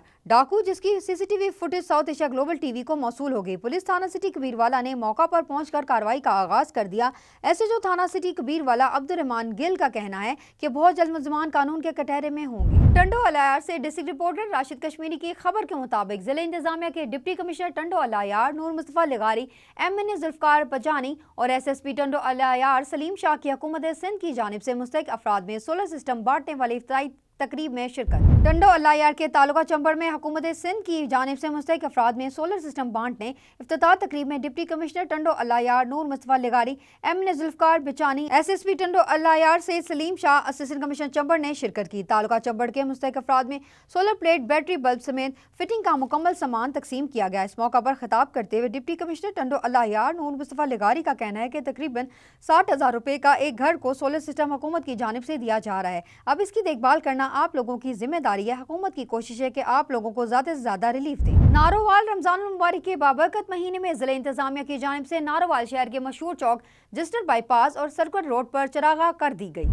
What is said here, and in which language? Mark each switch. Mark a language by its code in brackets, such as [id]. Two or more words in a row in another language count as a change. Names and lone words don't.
[ur] ڈاکو جس کی [en] CCTV footage [ur] ساؤتھ ایشیا گلوبل ٹی وی کو موصول ہو گئی. پولیس تھانہ سٹی کبیروالا نے موقع پر پہنچ کر کارروائی کا آغاز کر دیا. ایس ایچ او تھانہ سٹی کبیروالا عبدالرحمان گل کا کہنا ہے کہ بہت جلد ملزمان قانون کے کٹہرے میں ہوں گے. ٹنڈو الہ یار سے [en] district reporter [ur] راشد کشمیری کی خبر کے مطابق ضلع انتظامیہ کے [en] deputy commissioner [ur] ٹنڈو الہ یار نور مصطفیٰ لغاری، MNA ذوالفقار پجانی اور SSP ٹنڈو الہ یار سلیم شاہ کی حکومت سندھ کی جانب سے مستحق افراد میں [en] solar system [ur] بانٹنے والی افتتاحی تقریب میں شرکت. ٹنڈو الہ یار کے تعلقہ چمبڑ میں حکومت سندھ کی جانب سے مستحق افراد میں [en] solar system [ur] بانٹنے افتتاح تقریب میں [en] deputy commissioner [ur] ٹنڈو الہ یار نور مصطفیٰ لغاری، MNA ذوالفقار بچانی، SSP ٹنڈو الہ یار سے سلیم شاہ, [en] assistant commissioner [ur] چمبڑ نے شرکت کی. تعلقہ چمبڑ کے مستحق افراد میں [en] solar plate, battery bulb [ur] سمیت فٹنگ کا مکمل سامان تقسیم کیا گیا. اس موقع پر خطاب کرتے ہوئے [en] deputy commissioner [ur] ٹنڈو الہ یار نور مصطفیٰ لغاری کا کہنا ہے کہ تقریباً 60,000 روپے کا ایک گھر کو [en] solar system [ur] حکومت کی جانب سے دیا جا رہا ہے. اب اس کی دیکھ بھال کرنا آپ لوگوں کی ذمہ داری ہے۔ حکومت کی کوشش ہے کہ آپ لوگوں کو زیادہ سے زیادہ ریلیف دیں. نارووال رمضان مبارک کے بابرکت مہینے میں ضلع انتظامیہ کی جانب سے نارووال شہر کے مشہور چوک جسٹر بائی پاس اور سرکلر روڈ پر چراگاہ کر دی گئی.